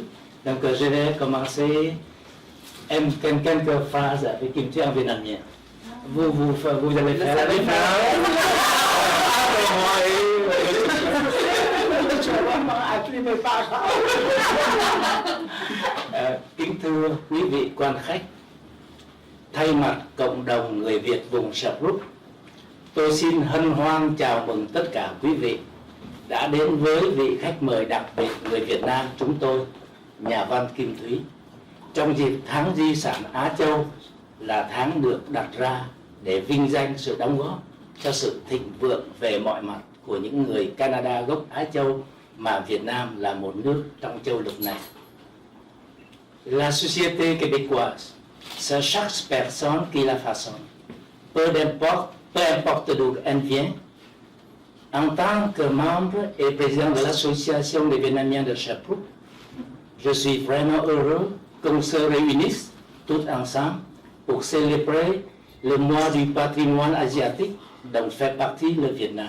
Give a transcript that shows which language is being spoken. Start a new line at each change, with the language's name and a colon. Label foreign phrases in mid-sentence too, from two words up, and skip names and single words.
French: Donc je vais commencer quelques phrases avec Kim Thuy en vietnamien. Vous allez faire la même
Vietnamese: Kính thưa quý vị quan khách, thay mặt cộng đồng người Việt vùng Sap Rup, tôi xin hân hoan chào mừng tất cả quý vị đã đến với vị khách mời đặc biệt người Việt Nam chúng tôi, nhà văn Kim Thuy. Trong dịp tháng di sản Á Châu là tháng được đặt ra để vinh danh sự đóng góp cho sự thịnh vượng về mọi mặt của những người Canada gốc Á Châu mà Việt Nam là một nước trong châu lục này.
French: La société québécoise, c'est chaque personne qui la façonne. Peu importe d'où elle vient, en tant que membre et président de l'association des Vietnamiens de Sap Rup, je suis vraiment heureux qu'on se réunisse tous ensemble pour célébrer le mois du patrimoine asiatique dont fait partie le Vietnam.